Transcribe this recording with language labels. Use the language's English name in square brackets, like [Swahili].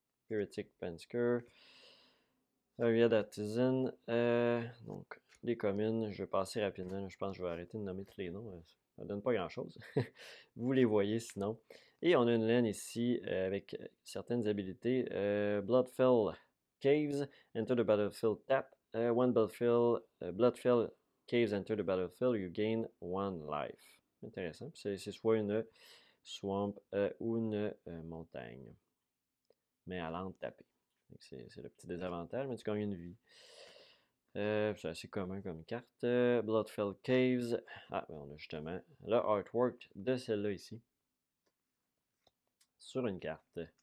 [French] Heretic Pensker. Area d'Artisan. Donc, les communes, je vais passer rapidement. Je pense que je vais arrêter de nommer tous les noms. Ça ne donne pas grand-chose. Vous les voyez sinon. Et on a une laine ici avec certaines habilités. [English] Bloodfell Caves, enter the battlefield tap. One Bloodfell Caves enter the battlefield, you gain 1 life. [French] Intéressant. C'est soit une swamp ou une montagne. Mais à l'ente tapée. C'est le petit désavantage, mais tu gagnes une vie. C'est assez commun comme carte. Bloodfell Caves. Ah, ben on a justement le artwork de celle-là ici. Sur une carte.